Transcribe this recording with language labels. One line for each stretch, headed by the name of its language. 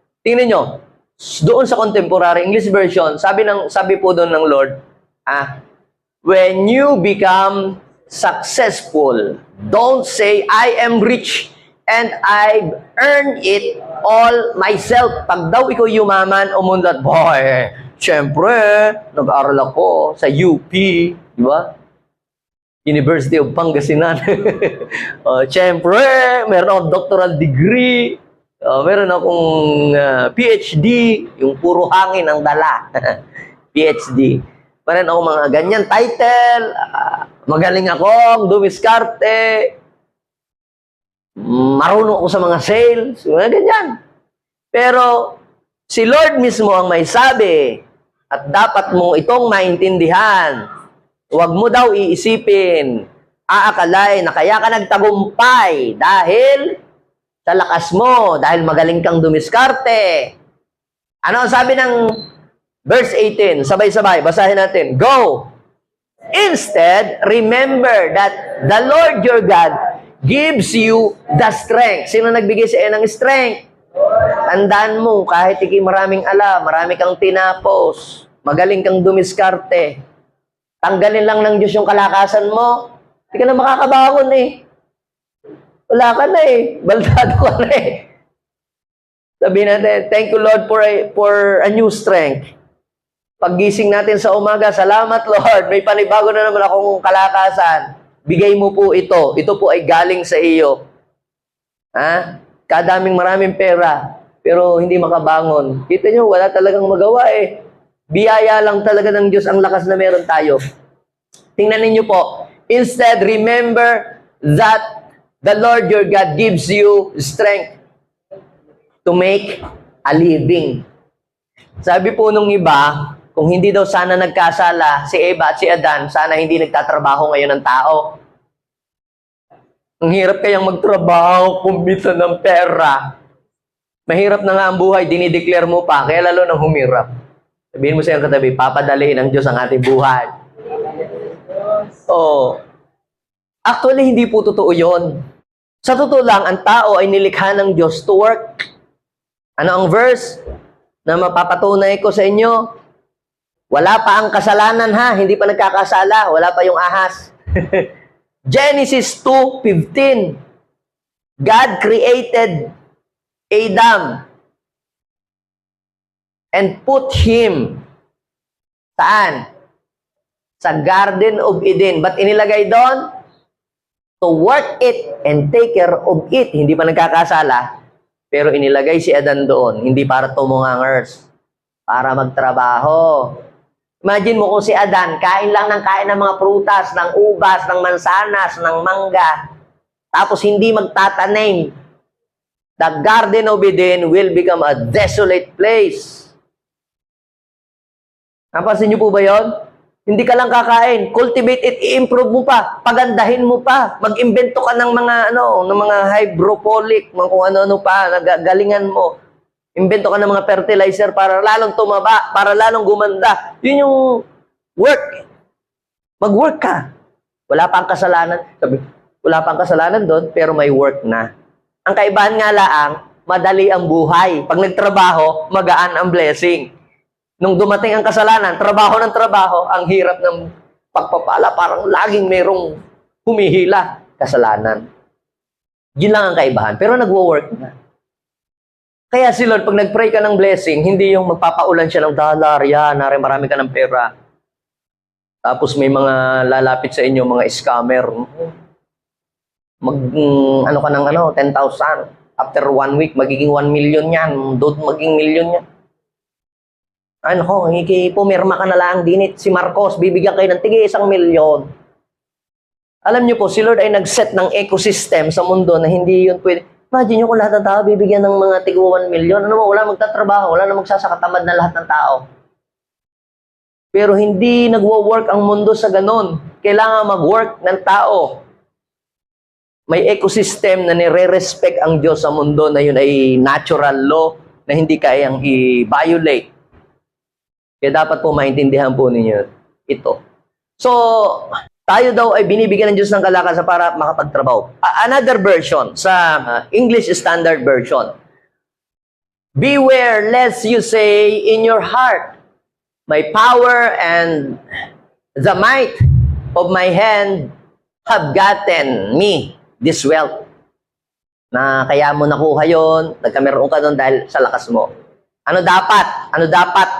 Filipino: Tingnan nyo, doon sa
English: Contemporary English Version,
Filipino: sabi po doon ng
English: Lord, when you become successful, don't say, I am rich and I've earned it all myself.
Filipino: Pag daw ikaw yumaman, umunlad, boy, syempre, nag-aaral ako sa UP, di ba? University of Pangasinan. Syempre, meron akong doctoral degree. Meron akong PhD, yung puro hangin ang dala. PhD. Meron akong mga ganyan title. Magaling akong dumiskarte. Marunong ako sa mga sales. Mga ganyan. Pero, si Lord mismo ang may sabi. At dapat mong itong maintindihan. Huwag mo daw iisipin, aakalain na kaya ka nagtagumpay dahil sa lakas mo, dahil magaling kang dumiskarte. Ano ang sabi ng verse 18? Sabay-sabay, basahin natin. Go!
English: Instead, remember that the Lord your God gives you the strength.
Filipino: Sino nagbigay sa iyo ng strength? Tandaan mo, kahit ikay maraming alam, marami kang tinapos, magaling kang dumiskarte, tanggalin lang ng Diyos yung kalakasan mo, hindi ka na makakabangon eh. Wala ka na eh. Baldado ka na eh. Sabihin natin,
English: thank you Lord for a new strength.
Filipino: Paggising natin sa umaga, salamat Lord, may panibago na naman akong kalakasan. Bigay mo po ito. Ito po ay galing sa iyo. Kadaming maraming pera, pero hindi makabangon. Kita nyo, wala talagang magawa eh. Biyaya lang talaga ng Diyos ang lakas na meron tayo. Tingnan ninyo po.
English: Instead, remember that the Lord your God gives you strength to make a living.
Filipino: Sabi po nung iba, kung hindi daw sana nagkasala si Eva at si Adan, sana hindi nagtatrabaho ngayon ng tao. Ang hirap kayang magtrabaho, kumita ng pera. Mahirap na nga ang buhay, dinideclare mo pa, kaya lalo nang humirap. Sabihin mo sa iyong katabi, papadaliin ng Diyos ang ating buhay. Actually, hindi po totoo yun. Sa totoo lang, ang tao ay nilikha ng Diyos
English: to work.
Filipino: Ano ang verse na mapapatunay ko sa inyo? Wala pa ang kasalanan ha, hindi pa nagkakasala, wala pa yung ahas. Genesis 2:15.
English: God created Adam and put him
Filipino: saan?
English: Sa Garden of Eden.
Filipino: Ba't inilagay doon?
English: To work it and take care of it.
Filipino: Hindi pa nagkakasala. Pero inilagay si Adan doon. Hindi para tumungangers. Para magtrabaho. Imagine mo kung si Adan, kain lang ng kain ng mga prutas, ng ubas, ng mansanas, ng mangga. Tapos hindi magtatanim.
English: The Garden of Eden will become a desolate place.
Filipino: Napansin niyo po ba yun? Hindi ka lang kakain.
English: Cultivate it,
Filipino: i-improve mo pa. Pagandahin mo pa. Mag-imbento ka ng mga, ng mga hydroponic, mga kung ano-ano pa, nagagalingan mo. Imbento ka ng mga fertilizer para lalong tumaba, para lalong gumanda. Yun yung work. Mag-work ka. Wala pang kasalanan. Sabi, wala pang kasalanan doon, pero may work na. Ang kaibahan nga laang, madali ang buhay. Pag nagtrabaho, magaan ang blessing. Nung dumating ang kasalanan, trabaho ng trabaho, ang hirap ng pagpapala, parang laging mayroong humihila, kasalanan. Yun lang ang kaibahan. Pero nagwo-work na. Kaya si Lord, pag nag-pray ka ng blessing, hindi yung magpapaulan siya ng dollar, yan, marami ka ng pera. Tapos may mga lalapit sa inyo, mga scammer. Ano ka ng 10,000. After 1 week, magiging 1 million yan. Doon magiging million yan. Pumirma ka na lang, dinit si Marcos, bibigyan kayo ng tig 1 milyon. Alam niyo po, si Lord ay nag-set ng ecosystem sa mundo na hindi yun pwede. Imagine nyo kung lahat ng tao bibigyan ng mga tig 1 milyon. Wala magtatrabaho, wala na magsasakatamad na lahat ng tao. Pero hindi nagwo-work ang mundo sa ganon. Kailangan mag-work ng tao. may ecosystem na nire-respect ang Diyos sa mundo na yun ay natural law na hindi kayang i-violate. Kaya dapat po maintindihan po ninyo ito. So, tayo daw ay binibigyan ng Diyos ng kalakasan para makapagtrabaho.
English: Another version, sa English Standard Version. Beware lest you say in your heart, my power and the might of my hand have gotten me this wealth.
Filipino: Na kaya mo nakuha yun, nagkameron ka doon dahil sa lakas mo. Ano dapat? Ano dapat?